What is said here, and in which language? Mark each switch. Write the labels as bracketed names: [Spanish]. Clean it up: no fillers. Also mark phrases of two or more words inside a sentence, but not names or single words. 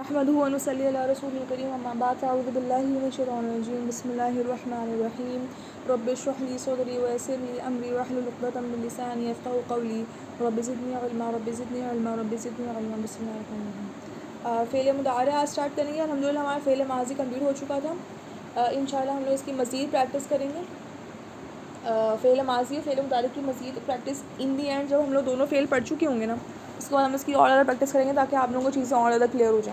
[Arabic] نحمده ونصلي على رسوله الكريم أما بعد أعوذ بالله من الشيطان الرجيم بسم الله الرحمن الرحيم رب اشرح لي صدري ويسر لي أمري واحلل عقدة من لساني يفقهوا قولي رب زدني علما رب زدني علما رب زدني علما. بسم الله الرحمن الرحيم. فعل مضارع [Hindi] आज स्टार्ट करेंगे। अल्हम्दुलिल्लाह हमारा [Arabic] فعل ماضي [Hindi] कंप्लीट हो चुका था। इंशाअल्लाह हम लोग इसकी मज़ीद प्रैक्टिस करेंगे। [Arabic] فعل ماضي فعل مضارع [Hindi] की मज़ीद प्रैक्टिस [English] in the end [Hindi] जब हम लोग दोनों फ़ेल पढ़ चुके होंगे ना, उसके बाद हम इसकी और ज़्यादा प्रैक्टिस करेंगे ताकि आप लोगों को चीज़ें और ज़्यादा क्लियर हो जाएँ।